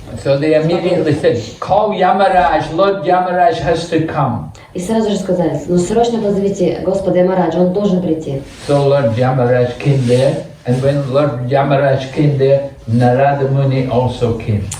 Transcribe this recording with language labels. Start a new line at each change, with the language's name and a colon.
English: So they immediately said, call Yamaraj, Lord Yamaraj has to come.
Russian: И сразу же сказали, ну срочно позовите Господа Ямараджа, он должен прийти.
English: So Lord Yamaraj came there, and when Lord Yamaraj came there, Narada Muni also came.